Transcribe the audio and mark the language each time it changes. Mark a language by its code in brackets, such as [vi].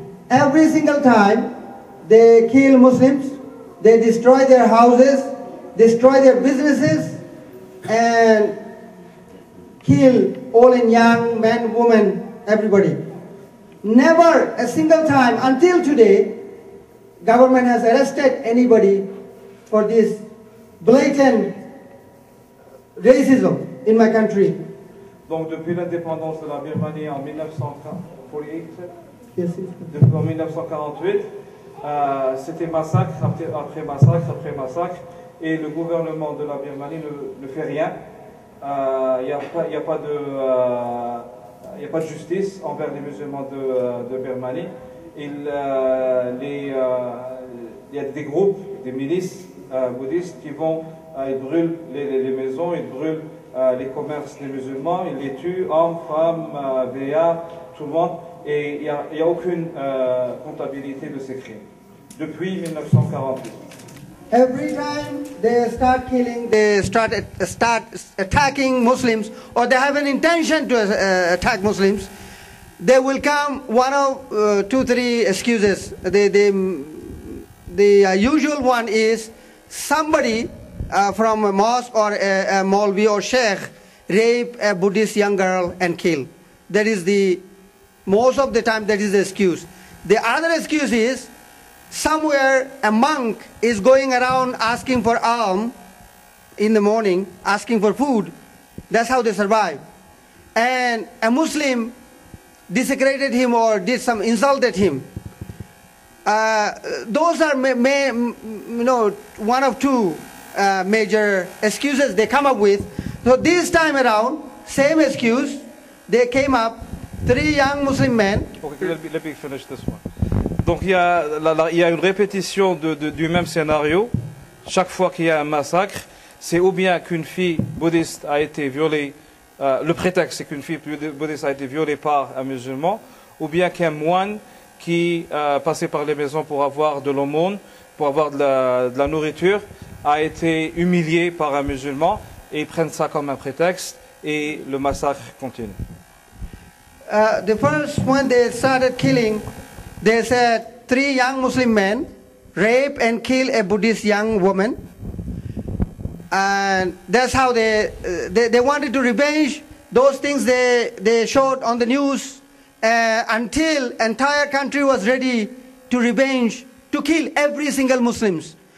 [en] Every single time, they kill Muslims, they destroy their houses, destroy their businesses, and kill old and young, men, women, everybody. Never a single time until today, government has arrested anybody for this blatant racism in my country. [fr] Donc depuis l'indépendance de la Birmanie en 1948, [en] Yes, [fr] depuis en 1948, c'était massacre après massacre après massacre, et le gouvernement de la Birmanie ne fait rien. Il n'y a pas de justice envers les musulmans de Birmanie. Il y a des groupes, des milices bouddhistes qui vont, ils brûlent les maisons, ils brûlent les commerces des musulmans, ils les tuent, hommes, femmes, béats, tout le monde, et il n'y a aucune comptabilité de ces crimes. Depuis 1948. [en] Every time they start killing, they start attacking Muslims, or they have an intention to attack Muslims, they will come one of 2, 3 excuses. The usual one is somebody from a mosque or a Maulvi or Cheikh rape a Buddhist young girl and kill. That is most of the time that is the excuse. The other excuse is somewhere a monk is going around asking for alms in the morning, asking for food. That's how they survive. And a Muslim desecrated him or did some insulted him. Those are one of 2 major excuses they come up with. So this time around, same excuse, they came up, 3 young Muslim men. Okay, let me finish this one. [fr] Donc il y a une répétition du même scénario. Chaque fois qu'il y a un massacre, c'est ou bien qu'une fille bouddhiste a été violée, le prétexte c'est qu'une fille bouddhiste a été violée par un musulman, ou bien qu'un moine qui passait par les maisons pour avoir de l'aumône, pour avoir de la nourriture, a été humilié par un musulman, et ils prennent ça comme un prétexte, et le massacre continue. [en] The first when they started killing, they said 3 young Muslim men rape and kill a Buddhist young woman, and that's how they wanted to revenge those things they showed on the news until entire country was ready to revenge, to kill every single Muslims.